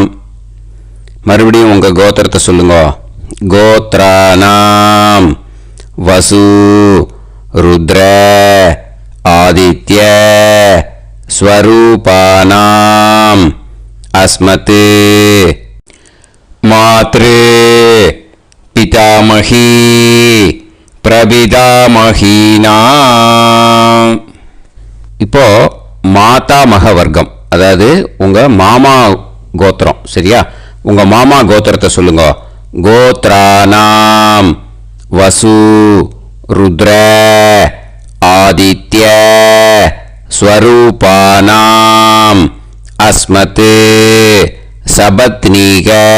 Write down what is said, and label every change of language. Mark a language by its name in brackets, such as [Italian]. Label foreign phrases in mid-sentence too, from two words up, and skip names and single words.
[Tamil] மறுபடியும் உங்க கோத்திரத்தை சொல்லுங்க. [Sanskrit] गोत्राणां वसु रुद्र आदित्य स्वरूपाणाम् अस्मत् मातृ पितामही प्रपितामहीनाम्. [Tamil] இப்போ மாதாமக வர்க்கம், அதாவது உங்க மாமா கோத்திரம். சரியா? உங்க மாமா கோத்திரத்தை சொல்லுங்க. [Sanskrit] गोत्राणां वसु रुद्र आदित्य स्वरूपाणाम् अस्मत् सपत्नीक